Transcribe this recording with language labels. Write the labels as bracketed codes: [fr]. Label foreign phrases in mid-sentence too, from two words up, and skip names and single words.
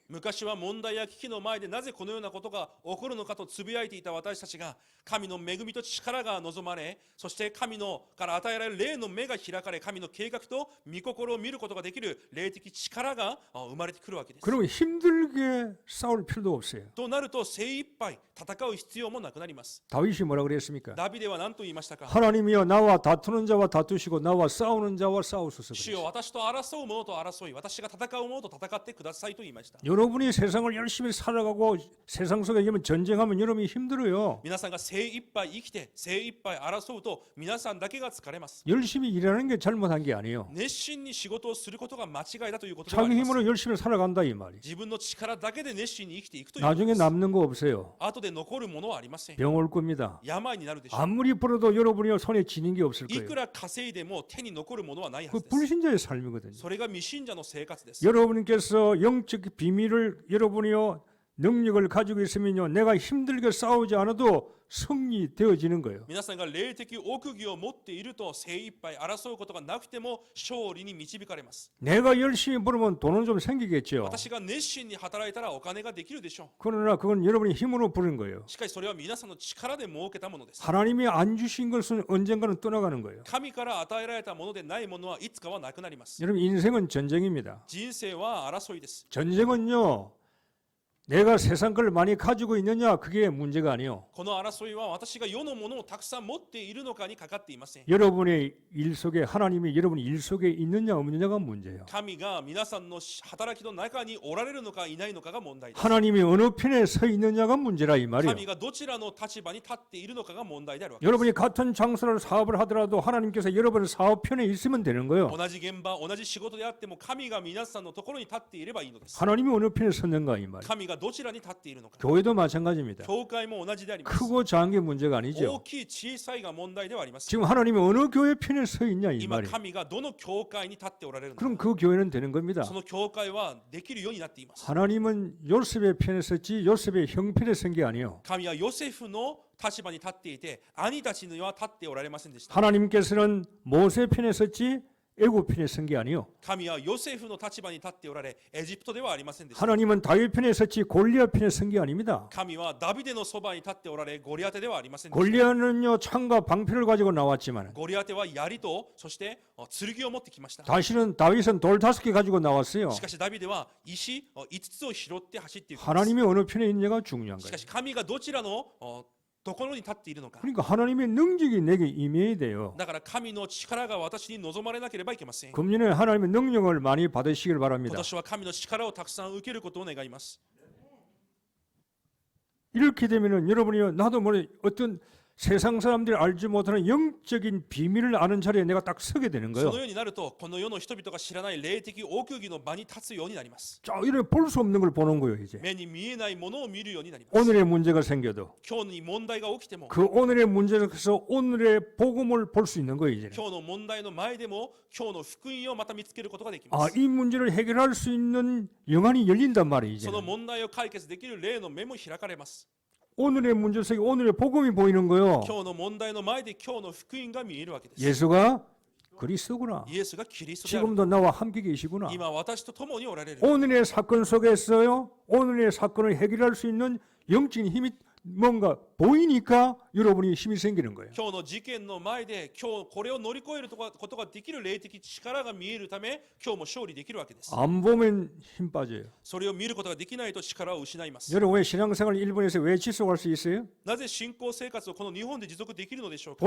[ja] 昔は問題や危機の前でなぜこのようなことが起こるのかとつぶやいていた私たちが神の恵みと力が望まれ、そして神のから与えられる霊の目が開かれ、神の計画と御心を見ることができる霊的力が生まれてくるわけです。 [ko] 그러면 힘들게 싸울 필요도 없어요. [ja] となると精一杯戦う必要もなくなります。 [ko] 다윗이 뭐라 그랬습니까? [ja] ダビデは何と言いましたか。 [ko] 하나님이여 나와 다투는 자와 다투시고 나와 싸우는 자와 싸우소서 [ja] 主よ [ko] 그랬어요. [ja] 私と争う者と争い、私が戦う者と戦ってくださいと言いました。 [ko] 여러분이 세상을 열심히 살아가고 세상 속에 여러분 전쟁하면 여러분이 힘들어요. [ja] 皆さんが精一杯生きて精一杯争うと皆さんだけが疲れます。 [ko] 열심히 일하는 게 잘못한 게 아니에요. [ja] 熱心に仕事をすることが間違いだということではあ [ko] 자기 [ja] ります。 [ko] 힘으로 열심히 살아간다 이 말이에요. [ja] 自分の力だけで熱心に生きていくということ [ko] 나중에 [ja] です。 [ko] 남는 거 없어요. [ja] 後で残るものはありません。 [ko] 병 올 겁니다. [ja] 病になるでしょう。 [ko] 아무리 벌어도 여러분이 손에 지닌 게 없을 [ja] い [ko] 거예요. [ja] くら稼いでも手に残るものはないは [ko] 그 [ja] ずです。 [ko] 불신자의 삶이거든요. [ja] それが未信者の生活です。 [ko] 여러분께서 영적 비밀을 여러분이요 능력을 가지고 있으면요 내가 힘들게 싸우지 않아도 승리되어지는 거예요. [ja] 皆さんが霊的奥義を持っていると精一杯争うことがなくても勝利に導かれます。 [ko] 내가 열심히 벌으면 돈은 좀 생기겠죠. [ja] 私が熱心に働いたらお金ができるでしょ [ko] 그러나 그건 여러분이 힘으로 부른 거예요. [ja] う。しかしそれは皆さんの力で設けたものです。 [ko] 하나님이 안 주신 것은 언젠가는 떠나가는 거예요. [ja] 神から与えられたものでないものはいつかはなくなります。 [ko] 여러분 인생은 전쟁입니다. [ja] 人生は争いです。 [ko] 전쟁은요 내가 세상 걸 많이 가지고 있느냐 그게 문제가 아니에요. [ja] この争いは私が世のものをたくさん持っているのかにかかっていません。 [ko] 여러분의 일 속에 하나님이 여러분 일 속에 있느냐 없느냐가 문제예요. [ja] 神が皆さんの働きの中におられるのかいないのかが問題です。 [ko] 하나님이 어느 편에 서 있느냐가 문제라 이 말이에요. [ja] 神がどちらの立場に立っているのかが問題であるわけです。 [ko] 여러분이 같은 장소를 사업을 하더라도 하나님께서 여러분의 사업 편에 있으면 되는 거예요. [ja] 同じ現場、同じ仕事であっても神が皆さんのところに立っていればいいのです。 [ko] 하나님이 어느 편에 섰는가 이 말이에요. [ja] 神がどちらに立っているのか。 [ko] 교회도 마찬가지입니다. [ja] 教会も同じであります。 [ko] 크고 작은 게 문제가 [ja] 大 [ko] 아니죠. [ja] きい小さいが問題ではあります。 [ko] 지금 하나님이 어느 교회 편에 서 있냐 이 [ja] 今 [ko] 말이에요. [ja] 神がどの教会に立っておられるのか。 [ko] 그럼 그 교회는 되는 겁니다. [ja] その教会はできるようになっています。 [ko] 하나님은 요셉의 편에 섰지 요셉의 형 편에 선 게 아니에요. [ja] 神はヨセフの立場に立っていて兄たちには立っておられませんでした。 [ko] 하나님께서는 모세 편에 섰지 애굽 편에 선 게 아니에요. [ja] 神はヨセフの立場に立っておられエジプトではありませんでした。 [ko] 하나님은 다윗 편에 섰지 골리앗 편에 선 게 아닙니다. [ja] 神はダビデのそばに立っておられゴリアテではありませんでした。 [ko] 골리앗은요 창과 방패를 가지고 나왔지만 [ja] ゴリアテは槍とそして剣を持ってきました。 [ko] 다시는 다윗은 돌 5개 가지고 나왔어요. [ja] しかしダビデは石5つを拾って走っていきます。 [ko] 하나님이 어느 편에 있느냐가 중요한 [ja] し [ko] 거예요. [ja] かし神がどちらのところに立っているのか。 [ko] 그러니까 하나님의 능력이 내게 임해야 돼요. [ja] だから神の力が私に望まれなければいけません。 [ko] 금년에 하나님의 능력을 많이 받으시길 [ja] 今 [ko] 바랍니다. [ja] 年は神の力をたくさん受けることを願います。 [ko] 이렇게 되면은 여러분이 나도 모르게 어떤 세상 사람들이 알지 못하는 영적인 비밀을 아는 자리에 내가 딱 서게 되는 [ja] そ [ko] 거예요. [ja] のようになるとこの世の人々が知らない霊的奥義の場に立つようになります。 [ko] 자, 이래 볼 수 없는 걸 보는 거예요, 이제. [ja] 目に見えないものを見るようになります。 [ko] 오늘의 문제가 생겨도 [ja] 今日に問題が起きても [ko] 그 오늘의 문제에서 오늘의 복음을 볼 수 있는 거예요, 이제. [ja] 今日の問題の前でも今日の福音をまた見つけることができま [ko] 아, [ja] す。 [ko] 이 문제를 해결할 수 있는 영안이 열린단 말이에요, 이제. [ja] その問題を解決できる霊の目も開かれます。 [ko] 오늘의 문제 속에 오늘의 복음이 보이는 거예요. [ja] 今日の問題の前で今日の福音が見えるわけです。 [ko] 예수가 그리스도구나. [ja] イエスがキリストである。 [ko] 지금도 나와 함께 계시구나. [ja] 今私と共におられる。 [ko] 오늘의 사건 속에서요, 오늘의 사건을 해결할 수 있는 영적인 힘이 뭔가 보이니까 여러분이 힘이 생기는 거예요. [ja] 今日の事件の前で今日これを乗り越えることができる霊的力が見えるため今日も勝利できるわけです。 [ko] 안 보면 힘 빠져요. [ja] それを見ることができないと力を失います。 [ko] 여러분 왜 신앙생활 일본에서 왜 지속할 수 있어요? [ja] なぜ信仰生活をこの日本で持続できるのでしょうか。